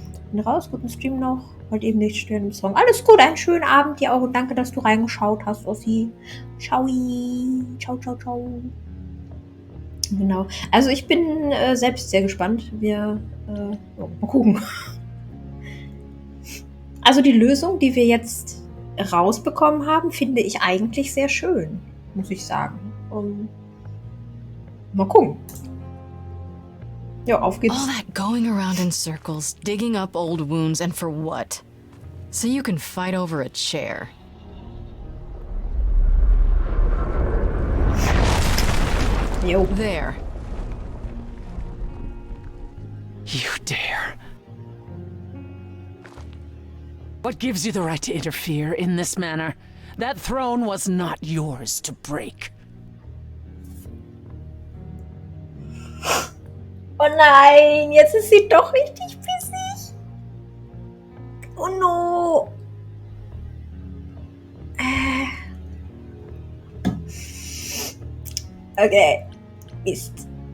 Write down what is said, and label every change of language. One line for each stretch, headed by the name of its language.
German: Bin raus, guten Stream noch. Wollte eben nicht stören im Song. Alles gut, einen schönen Abend dir auch und danke, dass du reingeschaut hast, Ossi. Ciao. Ciao, ciao, ciao. Genau. Also ich bin selbst sehr gespannt. Wir mal gucken. Also die Lösung, die wir jetzt rausbekommen haben, finde ich eigentlich sehr schön, muss ich sagen. Mal gucken. Ja, auf geht's.
English: All that going around in circles, digging up old wounds, and for what? So you can fight over a chair. Jo. There. You dare. What gives you the right to interfere in this manner? That throne was not yours to break.
German: Oh nein, jetzt ist sie doch richtig pissig.
English: Oh no.
German: Okay. Mist.